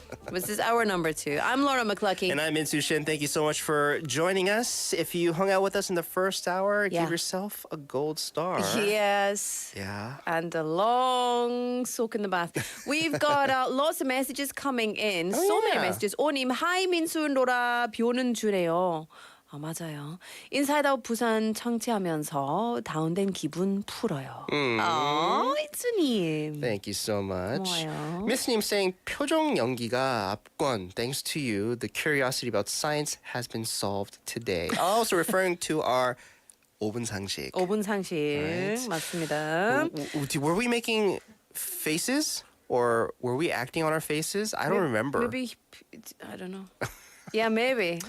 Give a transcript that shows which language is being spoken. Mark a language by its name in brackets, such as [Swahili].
[English] This is our number 2. I'm Laura McCluckey. And I'm Minsu Shin. Thank you so much for joining us. If you hung out with us in the first hour, give yourself a gold star. Yes. Yeah. And a long soak in the bath. We've got lots of messages coming in. Many messages. [Korean] 오님, Hi 민수 로라 비 오는 주래요. 아, 맞아요. 인사이드 아웃 부산 청취하면서 다운된 기분 풀어요. 이츠님. [English] Thank you so much. [Korean] 고마워요. Miss님 saying 표정 연기가 압권. [English] Thanks to you, the curiosity about science has been solved today. Also referring to our 5분 상식. [Korean] 5분 상식. [English] Right. [Korean] 맞습니다. [English] Were we making faces? Or were we acting on our faces? I don't remember. Maybe, I don't know. Yeah, maybe.